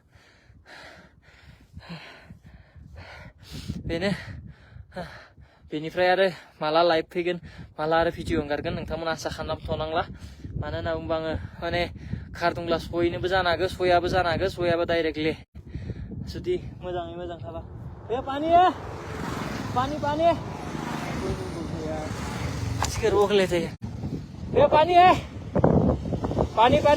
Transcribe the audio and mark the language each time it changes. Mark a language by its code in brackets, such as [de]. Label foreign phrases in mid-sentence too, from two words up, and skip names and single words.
[brx] बेनो बेनिफ्राय आरो माला लाइभ फैगोन माला आरो भिडिअ ओंखारगोन नोंथांमोना आसा खालामथ'नांला मानो होनना बुंबा आङो माने कार दंब्ला सहैनोबो जानो हागौ सहैयाबो जानो हागौ सहैयाबा डाइरेक्टलि जुदि मोजाङै मोजां थाबा बे [hi] पानी इसके रोक लेते हैं ये पानी है पानी